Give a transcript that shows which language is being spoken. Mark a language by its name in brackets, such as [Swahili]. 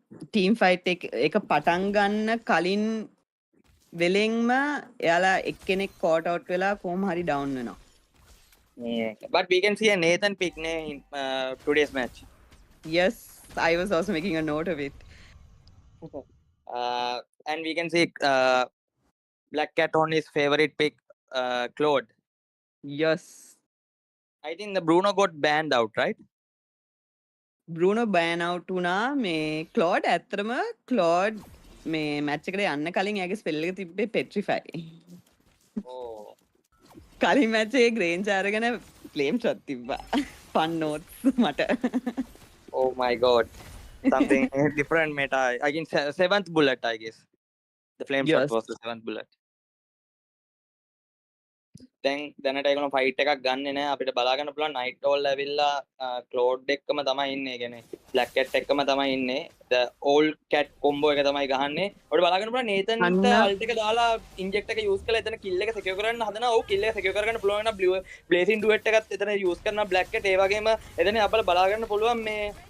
[Sinhala] Team fight එක පටන් ගන්න කලින් වෙලෙන්ම එයාලා එක්කෙනෙක් කෝට් අවුට් වෙලා කොහොම හරි ඩවුන් වෙනවා. [English] Yeah. But we can see a Nathan pick in today's match. Yes, I was also making a note of it. And we can see Black Cat on his favorite pick, Claude. Yes. I think the Bruno got banned out, right? Bruno ban out [Sinhala] වුණා. මේ Claude ඇත්තටම Claude මේ match එකට යන්න කලින් එයාගේ spell එක තිබ්බේ petrify. [English] Oh. [Sinhala] කලින් මැච් එකේ ග්‍රේන්ජ් අරගෙන ෆ්ලේම් ෂොට් තිබ්බා. [English] Fun notes [Sinhala] මට. [English] Oh my god. Something different meta. Again, seventh bullet, I guess. The flame shot was the seventh bullet. [Sinhala] දැන් දැනට ඒගොල්ලෝ ෆයිට් එකක් ගන්නෙ නෑ අපිට බලා ගන්න පුළුවන් නයිට් ඕල් ඇවිල්ලා ක්ලෝඩ් එක්කම තමයි ඉන්නේ කියන්නේ බ්ලැක් කැට් එක්කම තමයි ඉන්නේ [English] the old cat combo [Sinhala] එක තමයි ගහන්නේ ඔයාලට බලා ගන්න පුළුවන් නේතන්ට අල්ට් එක දාලා ඉන්ජෙක්ට් එක යූස් කරලා එතන කිල් එක සිකියර් කරන්න හදනවා ඔව් කිල් එක සිකියර් කරගන්න පුළුවන් නම් බ්ලේසින් ඩුවෙට් එකත් එතන යූස් කරනවා බ්ලැක් කැට් ඒ වගේම එතන අපල බලා ගන්න පුළුවන් මේ